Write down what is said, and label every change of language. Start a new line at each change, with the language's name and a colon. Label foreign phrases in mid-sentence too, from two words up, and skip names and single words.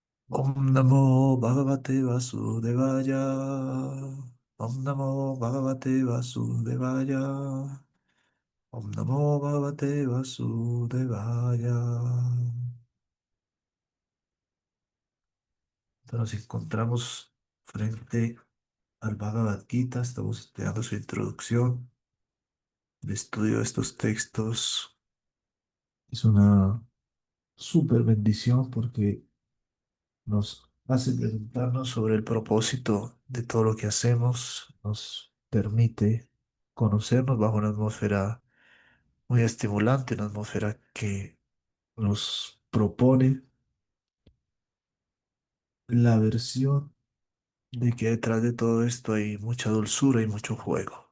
Sanskrit: Om Namo Bhagavate Vasudevaya. Om Namo Bhagavate Vasudevaya. Om Namo Bhagavate Vasudevaya.
Spanish: Entonces nos encontramos frente al Bhagavad Gita. Estamos estudiando su introducción. El estudio de estos textos es una súper bendición porque nos hace preguntarnos sobre el propósito de todo lo que hacemos, nos permite conocernos bajo una atmósfera muy estimulante, una atmósfera que nos propone la versión de que detrás de todo esto hay mucha dulzura y mucho juego.